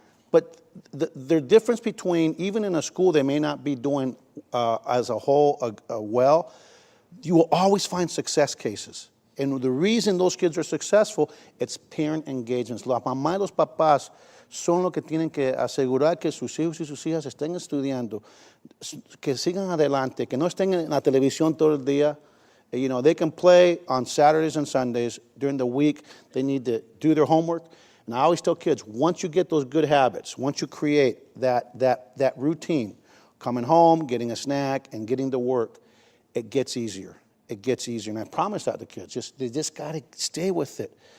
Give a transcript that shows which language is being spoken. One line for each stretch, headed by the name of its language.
English: But the difference between, even in a school they may not be doing as a whole well, you will always find success cases. And the reason those kids are successful, it's parent engagements.
Spanish: La mamá y los papás son los que tienen que asegurar que sus hijos y sus hijas estén estudiando, que sigan adelante, que no estén en la televisión todo el día.
English: They can play on Saturdays and Sundays. During the week, they need to do their homework. And I always tell kids, once you get those good habits, once you create that routine, coming home, getting a snack, and getting to work, it gets easier. It gets easier. And I promise that to kids. They just got to stay with it.